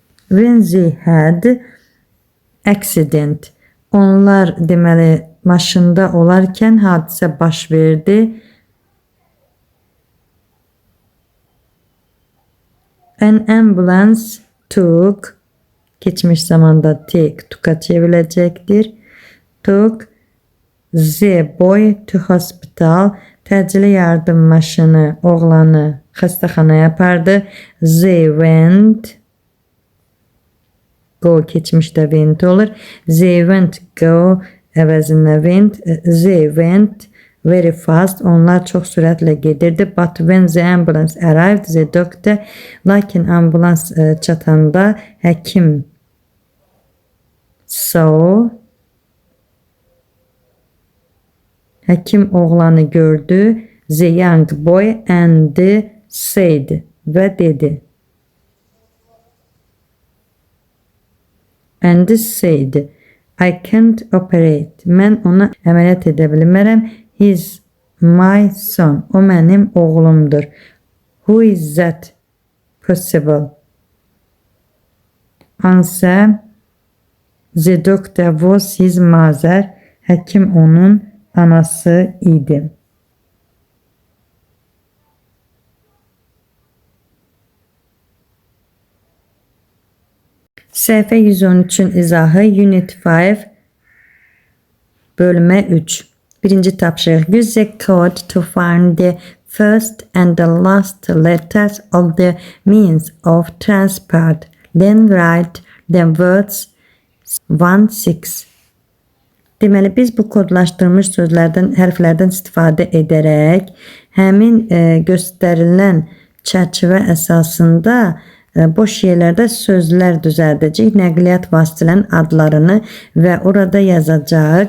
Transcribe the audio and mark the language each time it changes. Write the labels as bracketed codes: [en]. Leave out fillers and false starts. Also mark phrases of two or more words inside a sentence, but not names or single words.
[en] when they had accident. [az] Onlar deməli maşında olarkən hadisə baş verdi. [en] An ambulance took, [tr] geçmiş zamanda took'a çevrilecektir. [en] Took the boy to hospital. [az] Təcili yardım maşını oğlanı xəstəxanaya apardı. [en] They went, [az] go keçmişdə went olur. [en] They went go əvəzinə went. They went very fast. [az] Onlar çox sürətlə gedirdi. [en] But when the ambulance arrived, the doctor, [az] lakin ambulans çatanda həkim həkim oğlanı gördü. [en] The young boy and said [az] və dedi. [en] And said, I can't operate. [az] Mən ona əməliyyat edə bilmərəm. [en] He's my son. [az] O mənim oğlumdur. [en] Who is that possible? Answer, the doctor was his mother. [az] Həkim onun anası idi. Səhifə 113-ün izahı Unit 5 bölmə 3. Birinci tapşırıq. [en] Use the code to find the first and the last letters of the means of transport. Then write the words 1-6. [az] Deməli, biz bu kodlaşdırılmış sözlərdən, hərflərdən istifadə edərək həmin göstərilən çərçivə əsasında boş yerlərdə sözlər düzəldəcək, nəqliyyat vasitələrinin adlarını və orada yazacaq.